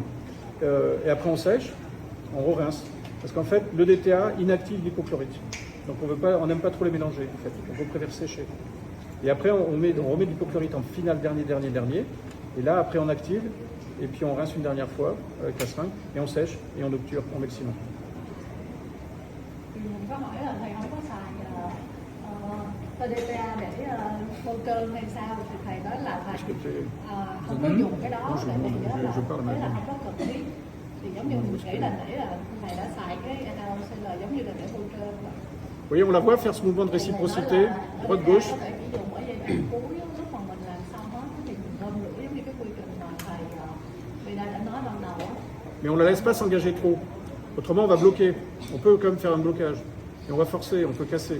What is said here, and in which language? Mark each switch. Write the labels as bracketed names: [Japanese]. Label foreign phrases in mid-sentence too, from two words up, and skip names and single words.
[French] Et après on sèche, on re-rince. Parce qu'en fait, l'EDTA inactive l'hypochlorite. Donc on n'aime pas trop les mélanger, en fait. On préfère sécher. Et après, on remet de l'hypochlorite en finale, dernier. Et là, après, on active. Et puis, on rince une dernière fois avec la seringue. Et on sèche. Et on obture. On met le ciment. [Vietnamese] Thì mình có hỏi là thầy không có xài TDTA để bôi trơn hay sao thì thầy nói là thầy không có dùng cái đó tại vì đó là không có cần thiết. Thì giống như mình nghĩ là nãy là thầy đã xài cái NaOCl giống như là để bôi trơn. [French] Vous voyez, on la voit faire ce mouvement de réciprocité, droite-gauche. Mais on ne la laisse pas s'engager trop. Autrement, on va bloquer. On peut quand même faire un blocage. Et on va forcer, on peut casser.